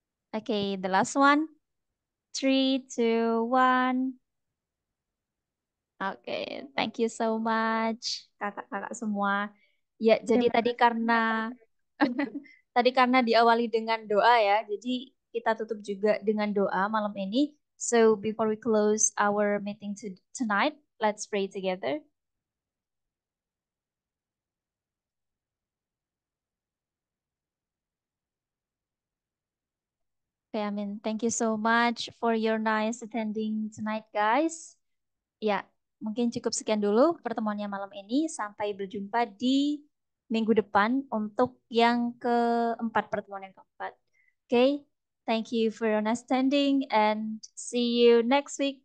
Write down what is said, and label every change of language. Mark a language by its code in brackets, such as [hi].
[en] Oke, the last one, 3, 2, 1. Oke, thank you so much, [id] kakak-kakak semua. Ya, jadi Terima tadi kasih. karena tadi karena diawali dengan doa ya, jadi kita tutup juga dengan doa malam ini. [en] So before we close our meeting tonight, let's pray together. Okay, thank you so much for your nice attending tonight, guys. [id] Ya, mungkin cukup sekian dulu pertemuannya malam ini. Sampai berjumpa di minggu depan untuk yang keempat, pertemuan yang keempat. [en] Okay, thank you for your understanding and see you next week.